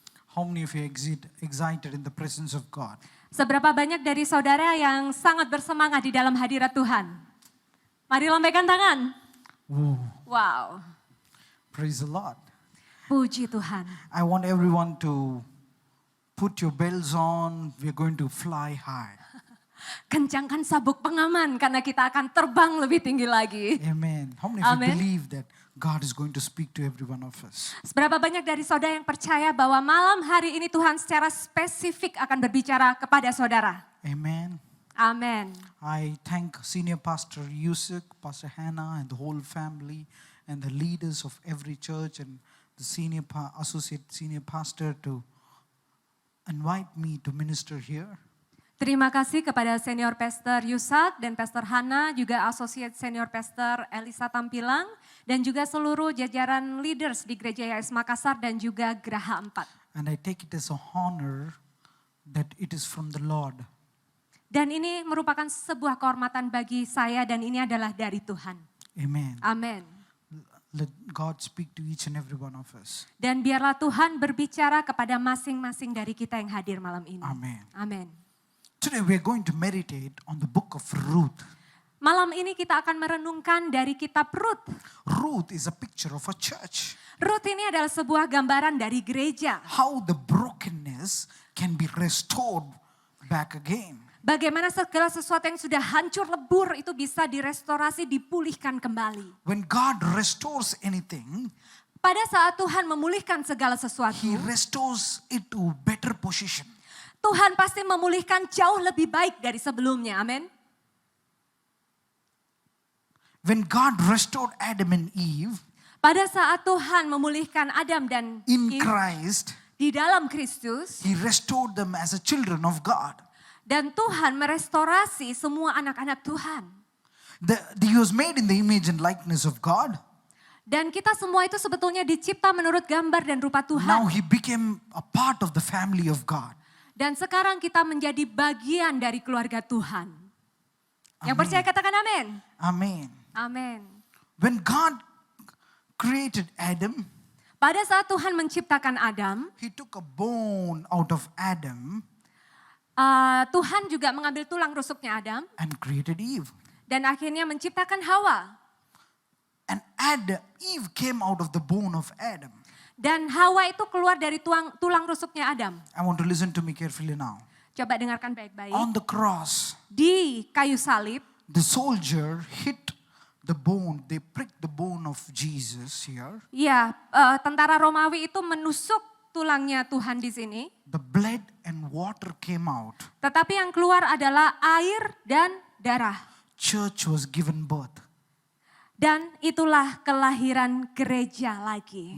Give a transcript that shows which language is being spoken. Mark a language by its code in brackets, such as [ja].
[en] How many of you excited in the presence of God? [id] Seberapa banyak dari saudara yang sangat bersemangat di dalam hadirat Tuhan? Mari lambaikan tangan. Woo. Wow. [en] Praise the Lord. [id] Puji Tuhan. [en] I want everyone to put your bells on. We're going to fly high. [id] Kencangkan sabuk pengaman karena kita akan terbang lebih tinggi lagi. [en] Amen. How many of Amen. you believe that God is going to speak to every one of us? [id] Seberapa banyak dari saudara yang percaya bahwa malam hari ini Tuhan secara spesifik akan berbicara kepada saudara? [en] Amen. [id] Amin. [en] I thank Senior Pastor Yusuk, Pastor Hannah, and the whole family, and the leaders of every church, and the associate senior pastor to invite me to minister here. [id] Terima kasih kepada Senior Pastor Yusak dan Pastor Hana, juga Associate Senior Pastor Elisa Tampilang, dan juga seluruh jajaran leaders di Gereja YS Makassar dan juga Geraha 4. [en] And I take it as a honor that it is from the Lord. [id] Dan ini merupakan sebuah kehormatan bagi saya dan ini adalah dari Tuhan. [en] Amen. [id] Amin. [en] Let God speak to each and every one of us. [id] Dan biarlah Tuhan berbicara kepada masing-masing dari kita yang hadir malam ini. [en] Amen. [id] Amin. [en] Today we are going to meditate on the book of Ruth. [id] Malam ini kita akan merenungkan dari kitab Rut. [en] Ruth is a picture of a church. [id] Rut ini adalah sebuah gambaran dari gereja. [en] How the brokenness can be restored back again. [id] Bagaimana segala sesuatu yang sudah hancur lebur itu bisa direstorasi, dipulihkan kembali. [en] When God restores anything, [id] Pada saat Tuhan memulihkan segala sesuatu, [en] He restores it to better position. [id] Tuhan pasti memulihkan jauh lebih baik dari sebelumnya. Amin. [en] When God restored Adam and Eve [id] Pada saat Tuhan memulihkan Adam dan [en] in Eve Christ, [id] di dalam Kristus, [en] He restored them as a children of God. [id] dan Tuhan merestorasi semua anak-anak Tuhan. [en] He was made in the image and likeness of God. [id] Dan kita semua itu sebetulnya dicipta menurut gambar dan rupa [en] Now [id] Tuhan. [en] He became a part of the family of God. [id] Dan sekarang kita menjadi bagian dari keluarga Tuhan. Yang percaya katakan amin. [en] Amen. [id] Amin. [en] When God created Adam, [id] Pada saat Tuhan menciptakan Adam, [en] He took a bone out of Adam [id] Tuhan juga mengambil tulang rusuknya Adam [en] and created Eve. [id] dan akhirnya menciptakan Hawa. [en] And Eve came out of the bone of Adam. [id] Dan Hawa itu keluar dari tulang rusuknya Adam. [en] I want to listen to me carefully now. [id] Coba dengarkan baik-baik. [en] On the cross, [id] Di kayu salib, [en] the soldier hit the bone. They pricked the bone of Jesus here. [id] ya tentara Romawi itu menusuk tulangnya Tuhan di sini. [en] The blood and water came out. [id] Tetapi yang keluar adalah air dan darah. [en] Church was given birth. [id] Dan itulah kelahiran gereja lagi.